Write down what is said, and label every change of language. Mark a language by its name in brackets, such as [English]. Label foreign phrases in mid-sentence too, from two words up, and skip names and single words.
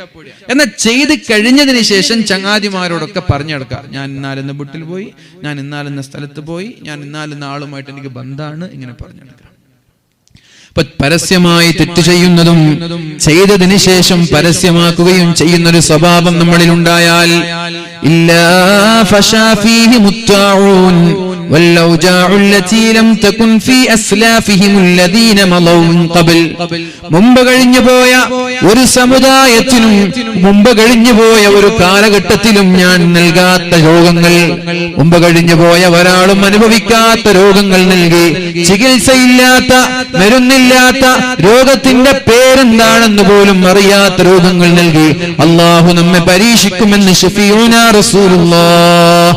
[Malayalam] എന്നാൽ ചെയ്ത് കഴിഞ്ഞതിന് ശേഷം ചങ്ങാതിമാരോടൊക്കെ പറഞ്ഞു നടക്കാം, ഞാൻ ഇന്നാലെന്ന വീട്ടിൽ പോയി, ഞാൻ ഇന്നാലെന്ന സ്ഥലത്ത് പോയി, ഞാൻ ഇന്നാലെന്ന ആളുമായിട്ട് എനിക്ക് ബന്ധമാണ്, ഇങ്ങനെ പറഞ്ഞു നടക്കാം. പരസ്യമായി തെറ്റ് ചെയ്യുന്നതും ചെയ്തതിന് ശേഷം പരസ്യമാക്കുകയും ചെയ്യുന്നൊരു സ്വഭാവം നമ്മളിൽ ഉണ്ടായാൽ [Arabic] إلا فشا فيهم الطاعون والأوجاع التي لم تكن في أسلافهم الذين مضوا من قبل. [Malayalam] മുമ്പ് കഴിഞ്ഞുപോയ ഒരു സമുദായത്തിനും മുമ്പ് കഴിഞ്ഞുപോയ ഒരു കാലഘട്ടത്തിലും ഞാൻ നൽകാത്ത രോഗങ്ങൾ, മുമ്പ് കഴിഞ്ഞുപോയ ഒരാളും അനുഭവിക്കാത്ത രോഗങ്ങൾ നൽകി, ചികിത്സയില്ലാത്ത, മരുന്നില്ലാത്ത, രോഗത്തിന്റെ പേരെന്താണെന്ന് പോലും അറിയാത്ത രോഗങ്ങൾ നൽകി അള്ളാഹു നമ്മെ പരീക്ഷിക്കുമെന്ന് [Arabic] شفيعنا رسول الله.